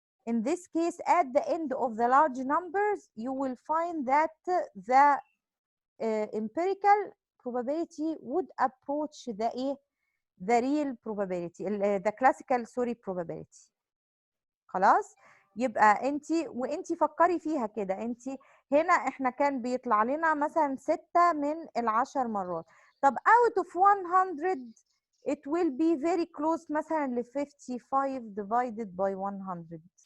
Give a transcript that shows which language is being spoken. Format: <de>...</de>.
<en>In this case, at the end of the large numbers, you will find that the empirical probability would approach the real probability, the classical probability.</en> <ar>خلاص يبقى انت فكري فيها كده. انت هنا احنا كان بيطلع لنا مثلا 6 من ال10 مرات. طب</ar> <en>out of 100 it will be very close</en> <ar>مثلا ل</ar> <en>55 divided by 100.</en>